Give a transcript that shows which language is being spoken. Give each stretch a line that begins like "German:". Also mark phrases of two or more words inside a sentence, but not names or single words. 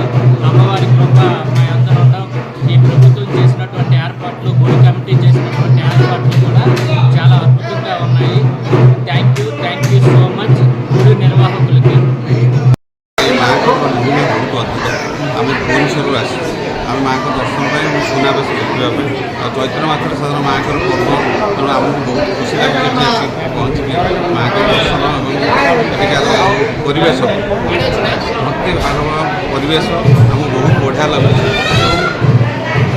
Telugu: అమ్మవారి కృప మా అందరూ ఉన్నాం. ఈ ప్రభుత్వం చేసినటువంటి ఏర్పాట్లు, గుడి కమిటీ చేసినటువంటి ఏర్పాట్లు కూడా చాలా అద్భుతంగా ఉన్నాయి.
English: thank you so much
Telugu: గుడి నిర్వాహకులకి.
Odia: আমি ଭୁବନେଶ୍ୱରରୁ ଆସିଛୁ। ଆମେ ମାଆଙ୍କ ଦର୍ଶନ ପାଇଁ ସୁନାବେଶ ଦେଖିବା ପାଇଁ ଆଉ ଚୈତ୍ର ମାସରେ ସାଧାରଣ ମାଆଙ୍କର ପର୍ବ, ତେଣୁ ଆମକୁ ବହୁତ ଖୁସି ଲାଗେ ଏଠି ଆସିକି ପହଞ୍ଚିକି ମାଆଙ୍କ ଦର୍ଶନ ଏବଂ ଏଠିକାର ପରିବେଶ, ଭକ୍ତି ଭାବ ପରିବେଶ ଆମକୁ ବହୁତ ବଢ଼ିଆ ଲାଗୁଛି।